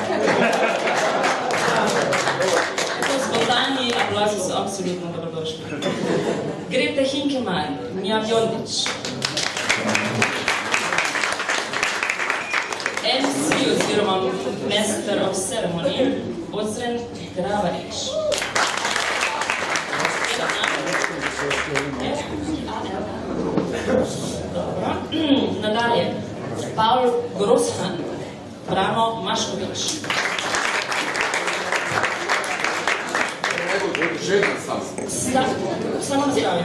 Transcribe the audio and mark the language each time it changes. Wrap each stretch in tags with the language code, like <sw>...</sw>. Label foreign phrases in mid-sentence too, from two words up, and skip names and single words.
<sl>Spontani aplauzi so absolutno dobrodošli. Grete Hinkeman, Mjavjondič. MC oziroma</sl> <en>Master of Ceremony,</en> <sl>Ozren Gravarič. Nadalje, Paul Grossman, Brano Maškovič. Samo zdravje.</sl>